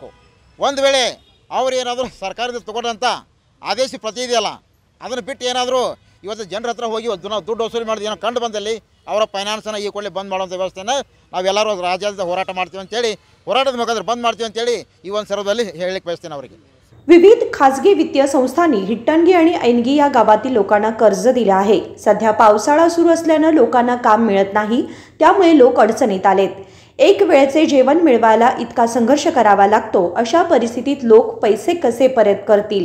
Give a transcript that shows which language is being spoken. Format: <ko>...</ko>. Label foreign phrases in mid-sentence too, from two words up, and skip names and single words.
<kn>ಒಂದು ವೇಳೆ ಅವರು ಏನಾದರೂ ಸರ್ಕಾರದಿಂದ ತಗೊಂಡಂಥ ಆದೇಶ ಪ್ರತಿ ಇದೆಯಲ್ಲ ಅದನ್ನು ಬಿಟ್ಟು ಏನಾದರೂ ಇವತ್ತು ಜನರ ಹತ್ರ ಹೋಗಿ ದುಡ್ಡು ವಸೂಲಿ ಮಾಡೋದು ಏನೋ ಕಂಡು ಬಂದಲ್ಲಿ ಅವರ ಫೈನಾನ್ಸನ್ನು ಈ ಕೂಡಲೇ ಬಂದ್ ಮಾಡುವಂಥ ವ್ಯವಸ್ಥೆಯನ್ನು ನಾವೆಲ್ಲರೂ ರಾಜ್ಯದ ಹೋರಾಟ ಮಾಡ್ತೀವಿ ಅಂತೇಳಿ, ಹೋರಾಟದ ಮುಖಾಂತರ ಬಂದ್ ಮಾಡ್ತೀವಿ ಅಂತೇಳಿ ಈ ಒಂದು ಸಂದರ್ಭದಲ್ಲಿ ಹೇಳಲಿಕ್ಕೆ ಬಯಸ್ತೇನೆ ಅವರಿಗೆ।</kn> <mr>विविध खासगी वित्तीय संस्थांनी हिट्टणगी आणि ऐणगी या गावातील लोकांना कर्ज दिले आहे। सध्या पावसाळा सुरू असल्याने लोकांना काम मिळत नाही, त्यामुळे लोक अडचणीत आलेत। एक वेळचे जेवण मिळवायला इतका संघर्ष करावा लागतो, अशा परिस्थितीत लोक पैसे कसे परत करतील?</mr>